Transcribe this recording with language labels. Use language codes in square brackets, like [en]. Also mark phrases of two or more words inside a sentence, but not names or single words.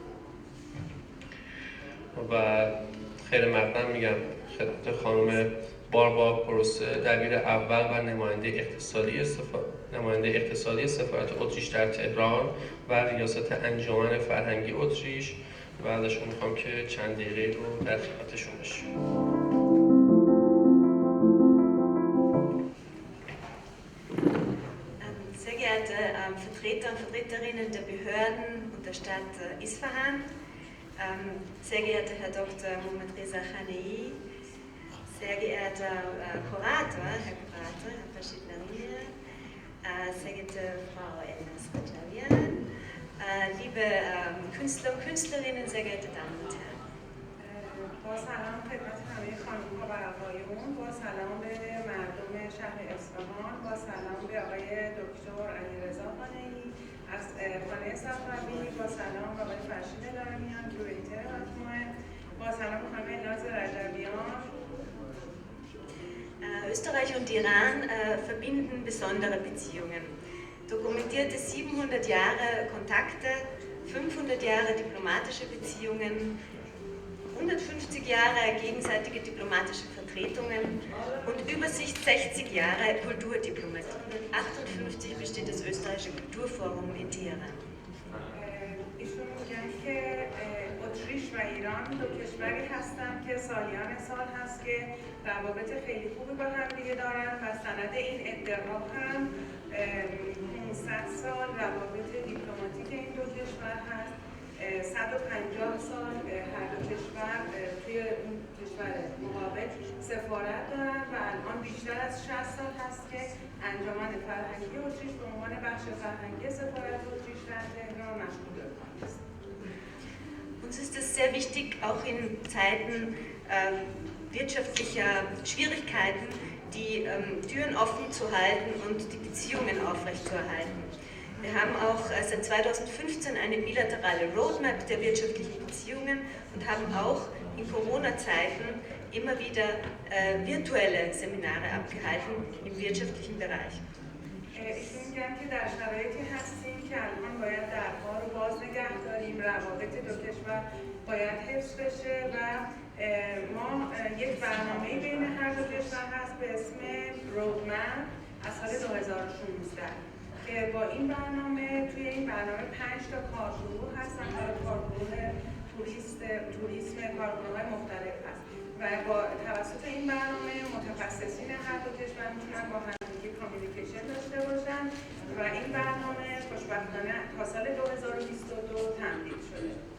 [fa] و خیر مقدم میگم خدمت خانم باربا پروسه دبیر اول و نماینده اقتصادی سفارت اتریش در تهران و ریاست انجمن فرهنگی اتریش و ازشون میخوام که چند دقیقه رو در خدمتشون باشیم. [de] Sehr geehrte Vertreter und Vertreterinnen der Behörden und der Stadt Isfahan, sehr geehrter Herr Dr. Mohammad Reza Khanei, sehr geehrter Kurator, Herr Farshido Larimian, sehr geehrte Frau Ernst Vitek, liebe Künstler und Künstlerinnen, sehr geehrte Damen und Herren. [fa] با سلام خدمت همه خانم‌ها و آقایون، با سلام به مردم شهر اصفهان، با سلام به آقای دکتر علیرضا خانه‌ای از خانه صفوی، با سلام به آقای فرشید لاریمیان کیوریتر مجموعه، با سلام به خانم ناز رجبیان. [de] Österreich und Iran verbinden besondere Beziehungen. Dokumentierte 700 Jahre Kontakte, 500 Jahre diplomatische Beziehungen, 150 Jahre gegenseitige diplomatische Vertretungen und Übersicht 60 Jahre Kulturdiplomatie. 1958 besteht das österreichische Kulturforum in Teheran. [fa] ایشون میگن که اتریش و ایران دو کشوری هستند که سالیان سال هست که روابط خیلی خوبی با هم دیگه دارن و سند این ادعا هم 500 سال روابط دیپلماتیک این دو کشور هست. 150 سال هر دو کشور توی اون کشور مقابل سفارت دارن و الان بیشتر از 60 سال هست که انجمن فرهنگی اتریش به عنوان بخش فرهنگی سفارت اتریش در تهران مشغول است. [de] Uns ist es sehr wichtig, auch in Zeiten wirtschaftlicher Schwierigkeiten die Türen offen zu halten und die Beziehungen aufrechtzuerhalten. Wir haben auch seit 2015 eine bilaterale Roadmap der wirtschaftlichen Beziehungen und haben auch in Corona-Zeiten immer wieder virtuelle Seminare abgehalten im wirtschaftlichen Bereich. [fa] ایشون میگن که در شرایطی هستیم که الان باید درها رو باز نگه داریم، روابط دو کشور باید حفظ بشه و ما یک برنامه بین هر دو کشور هست به اسم رودمپ از سال 2016 که با این برنامه توی این برنامه 5 تا کارگروه هستن، کارگروه توریسم، کارگروه‌های مختلف هست و با توسط این برنامه متخصصین هر دو کشور میتونن با همدیگه کامیونیکیشن داشته باشن و این برنامه خوشبختانه تا سال 2022 تمدید شده.